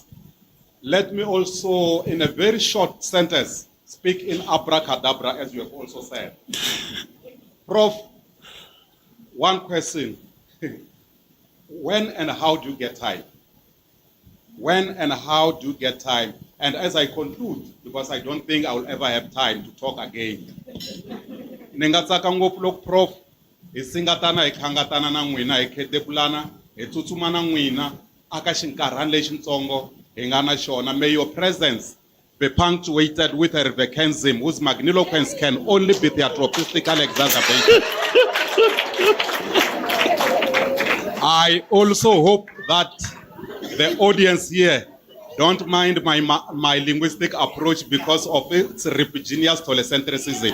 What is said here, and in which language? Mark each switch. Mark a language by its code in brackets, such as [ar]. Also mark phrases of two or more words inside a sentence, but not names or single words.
[en] Let me also, in a very short sentence, speak in abracadabra, as you have also said. Prof, one question. When and how do you get time? When and how do you get time And as I conclude, because I don't think I will ever have time to talk again, [ts] Nengatsaka ngopfu loko Prof hi singatana hi khangatana na n'wina hi khetepulana hi tsutsuma na n'wina aka xinkarhana lexitsongo hi nga na xona. [en] May your presence be punctuated with a vacancy whose magniloquence can only be theatropistical exacerbation. I also hope that the audience here don't mind my linguistic approach because of its repugnance telecentrism.